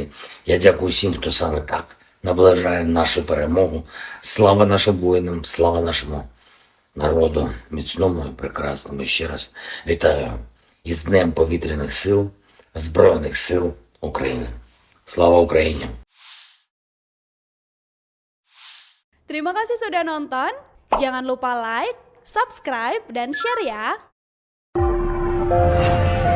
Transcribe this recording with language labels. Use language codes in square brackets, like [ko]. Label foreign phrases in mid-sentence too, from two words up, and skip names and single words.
[uk] Я дякую всім, хто саме так наближає нашу перемогу. Слава нашим воїнам, слава нашому народу, міцному і прекрасному. І ще раз вітаю із Днем повітряних сил, Збройних сил України. Слава Україні! [id] Terima kasih sudah nonton. Jangan lupa like, subscribe, dan share ya.